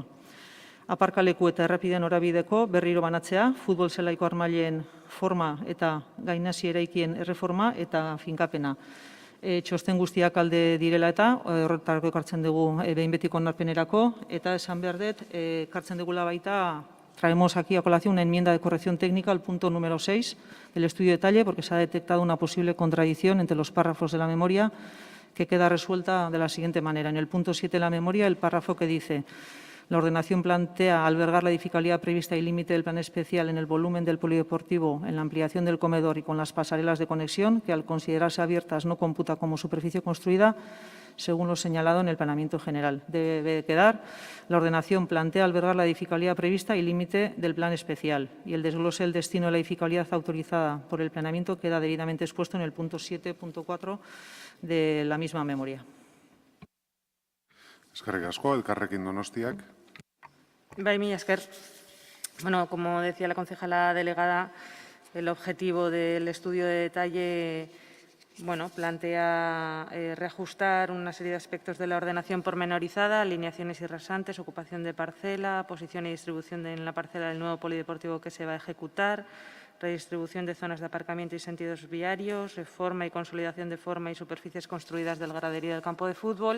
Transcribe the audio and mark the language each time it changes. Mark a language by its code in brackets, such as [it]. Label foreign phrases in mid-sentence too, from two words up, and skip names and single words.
[eu] Aparkaleku eta errepiden norabideko berriro banatzea, futbol zelaiko armailen forma eta gainasi eraikien erreforma eta finkapena. Txosten guztiak alde direla eta horretarako ekartzen dugu behin betiko onarpenerako, eta esan behar dut, ekartzen dugula baita, [es] traemos aquí a colación una enmienda de corrección técnica al punto número 6 del estudio de detalle, porque se ha detectado una posible contradicción entre los párrafos de la memoria, que queda resuelta de la siguiente manera. En el punto 7 de la memoria, el párrafo que dice: la ordenación plantea albergar la edificabilidad prevista y límite del plan especial en el volumen del polideportivo, en la ampliación del comedor y con las pasarelas de conexión, que al considerarse abiertas no computa como superficie construida, según lo señalado en el planeamiento general. Debe quedar: la ordenación plantea albergar la edificabilidad prevista y límite del plan especial. Y el desglose del destino de la edificabilidad autorizada por el planeamiento queda debidamente expuesto en el punto 7.4 de la misma memoria. [eu] Eskerrik asko, Elkarrekin Donostiak. Bai, mila esker. [es] Bueno, como decía la concejala delegada, el objetivo del estudio de detalle plantea reajustar una serie de aspectos de la ordenación pormenorizada, alineaciones y rasantes, ocupación de parcela, posición y distribución en la parcela del nuevo polideportivo que se va a ejecutar, redistribución de zonas de aparcamiento y sentidos viarios, reforma y consolidación de forma y superficies construidas del graderío del campo de fútbol.